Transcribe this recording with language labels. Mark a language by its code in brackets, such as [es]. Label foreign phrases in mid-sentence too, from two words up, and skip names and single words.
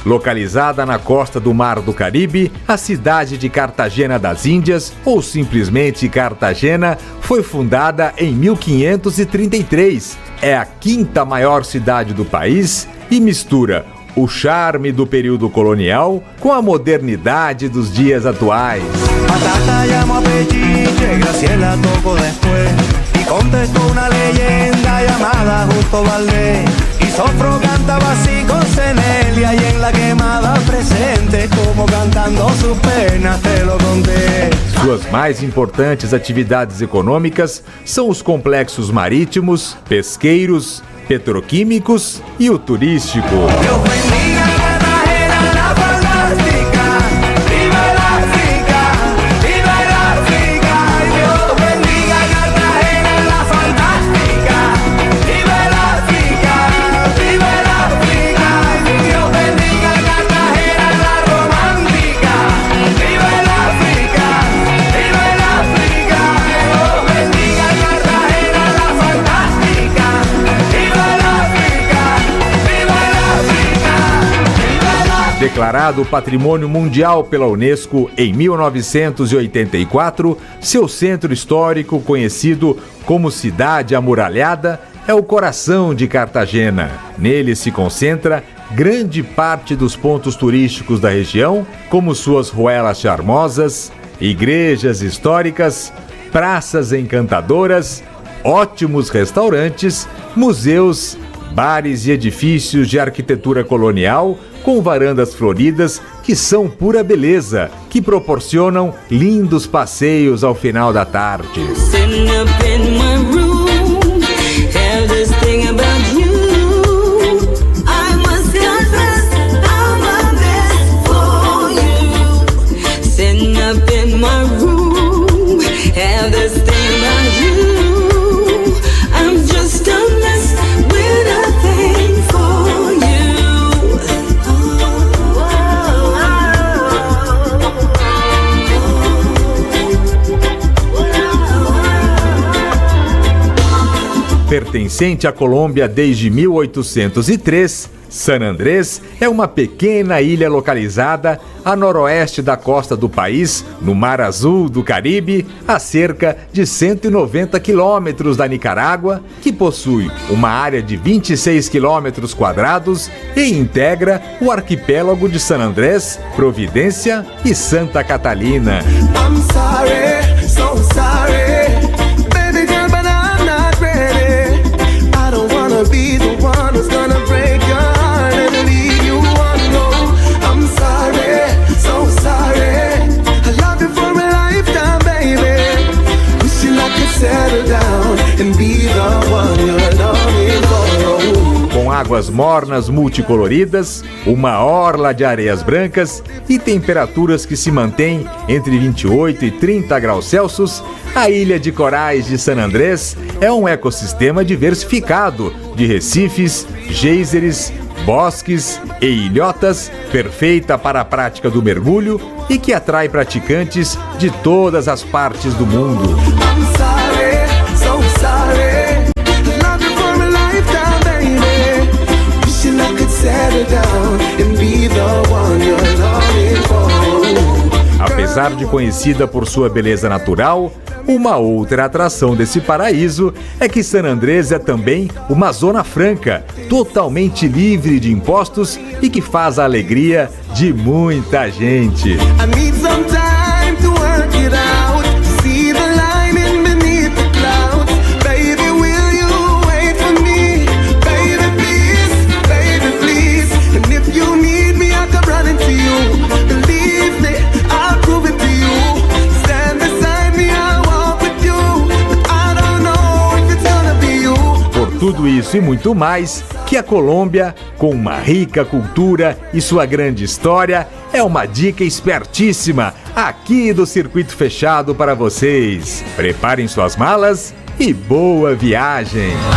[pt] Localizada na costa do Mar do Caribe, a cidade de Cartagena das Índias, ou simplesmente Cartagena, foi fundada em 1533. É a quinta maior cidade do país e mistura o charme do período colonial com a modernidade dos dias atuais. [es] Patata llamó a Pechinche, Graciela tocó después y contestó una leyenda llamada Justo Valdés. Y Sofro cantaba así con Cenelia y en la quemada presente, como cantando sus penas te lo conté. [pt] Suas mais importantes atividades econômicas são os complexos marítimos, pesqueiros, petroquímicos e o turístico. [es] Dios bendiga Cartagena, la fantástica, viva el África, viva el África. Dios bendiga Cartagena, la fantástica, viva el África, viva el África. Dios bendiga Cartagena, la romántica, viva el África, viva el África. Dios bendiga Cartagena, la fantástica, viva el África, viva el África, viva el África. [pt] Declarado Patrimônio Mundial pela Unesco em 1984, seu centro histórico, conhecido como Cidade Amuralhada, é o coração de Cartagena. Nele se concentra grande parte dos pontos turísticos da região, como suas ruelas charmosas, igrejas históricas, praças encantadoras, ótimos restaurantes, museus, bares e edifícios de arquitetura colonial com varandas floridas que são pura beleza, que proporcionam lindos passeios ao final da tarde. [en] Sitting up in my room, have this thing about you. I must confess, I'm a mess for you. Sitting up in my room, have this thing about you. I'm just a mess with a thing for you. [pt] Pertencente à Colômbia desde 1803, San Andrés é uma pequena ilha localizada a noroeste da costa do país, no Mar Azul do Caribe, a cerca de 190 quilômetros da Nicarágua, que possui uma área de 26 quilômetros quadrados e integra o arquipélago de San Andrés, Providência e Santa Catalina. [en] I'm sorry, so sorry, baby girl, but I'm not ready. I don't wanna be the one who's gonna break your heart and leave you alone. I'm sorry, so sorry. I love you for a lifetime, baby. Wishing I could settle down and be the one you're longing for. [pt] Com águas mornas multicoloridas, uma orla de areias brancas e temperaturas que se mantêm entre 28 e 30 graus Celsius, a Ilha de Corais de San Andrés é um ecossistema diversificado de recifes, geysers, bosques e ilhotas, perfeita para a prática do mergulho e que atrai praticantes de todas as partes do mundo. [en] I'm sorry, so sorry. I love you for a lifetime, baby. Wishing I could settle down and be the one you're longing for. [pt] Apesar de conhecida por sua beleza natural, uma outra atração desse paraíso é que San Andrés é também uma zona franca, totalmente livre de impostos e que faz a alegria de muita gente. [en] I need some time to work it out, to see the lining beneath the clouds. Baby, will you wait for me? Baby, please. And if you need me, I'll come running to you. Believe me, I'll prove it to you. Stand beside me, I'll walk with you. But I don't know if it's gonna be you. [pt] Por tudo isso e muito mais, que a Colômbia, com uma rica cultura e sua grande história, é uma dica espertíssima aqui do Circuito Fechado para vocês. Preparem suas malas e boa viagem!